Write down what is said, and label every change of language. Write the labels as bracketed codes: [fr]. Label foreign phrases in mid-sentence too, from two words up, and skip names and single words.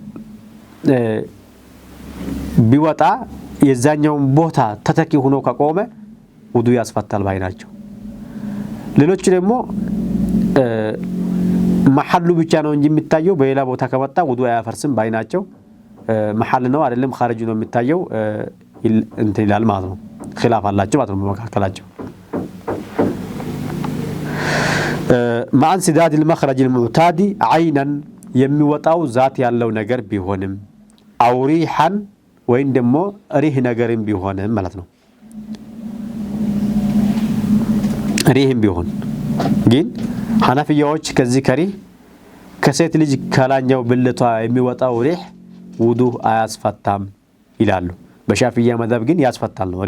[am] ቢወጣ የዛኛው ቦታ ተተኪ ሆኖ ከቆመ ውዱ ያስፈታል ባይናቸው ሌሎች ደግሞ መሐሉ ብቻ ነው እንጂ የሚታየው በሌላ ቦታ ከወጣ ውዱ አያፈርስም ባይናቸው መሐል ነው አይደለም ኻሪጅ ነው የሚታየው እንትን ይላል ማለት ነው ኺላፍ አላቸው ማለት ነው በመካከላቸው [ar] مع انسداد المخرج المعتادي عينا [am] የሚወጣው ذات ያለው ነገር ቢሆንም [ar] أو ريحا [am] ወይም ደግሞ ሪህ ነገርም ቢሆንም ማለት ነው ሪህም ቢሆን ግን ሐነፊያዎች ከዚህ ከሪህ ከሴት ልጅ ከላኛው ብልቷ የሚወጣው ሪህ ውዱ አያስፈታም ይላሉ በሻፊያ መذهب ግን ያስፈታል ነው